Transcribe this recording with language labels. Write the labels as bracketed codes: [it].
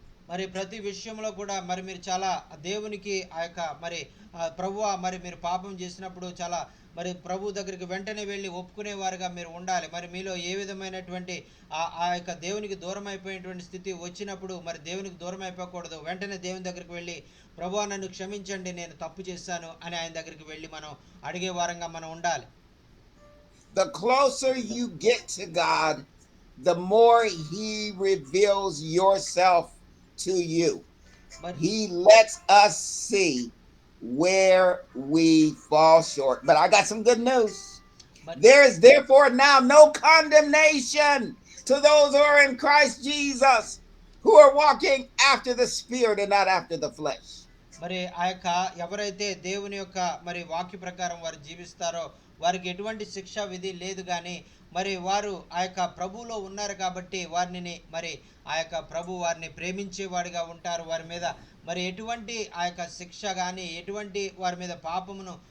[te] మరి ప్రతి విషయంలో కూడా మరి మీరు చాలా దేవునికి ఆ యొక్క మరి ప్రభువా మరి మీరు పాపం చేసినప్పుడు చాలా మరి ప్రభు దగ్గరికి వెంటనే వెళ్ళి ఒప్పుకునేవారుగా మీరు ఉండాలి. మరి మీలో ఏ విధమైనటువంటి ఆ యొక్క దేవునికి దూరం అయిపోయినటువంటి స్థితి వచ్చినప్పుడు మరి దేవునికి దూరం అయిపోకూడదు. వెంటనే దేవుని దగ్గరికి వెళ్ళి ప్రభువా నన్ను క్షమించండి, నేను తప్పు చేశాను అని ఆయన దగ్గరికి వెళ్ళి మనం అడిగే వారంగా మనం ఉండాలి. [en] The closer you get to God, the more he reveals yourself to you. He lets us see where we fall short. But I got some good news. There is therefore now no condemnation to those who are in Christ Jesus, who are walking after the Spirit and not after the flesh. [te] మరి ఆ యొక్క ఎవరైతే దేవుని యొక్క మరి వాక్య ప్రకారం వారు జీవిస్తారో వారికి ఎటువంటి శిక్షా విధి లేదు, కానీ మరి వారు ఆ యొక్క ప్రభువులో ఉన్నారు కాబట్టి వారిని మరి ఆ యొక్క ప్రభు వారిని ప్రేమించేవాడిగా ఉంటారు. వారి మీద మరి ఎటువంటి ఆ యొక్క శిక్ష కానీ ఎటువంటి వారి మీద పాపమును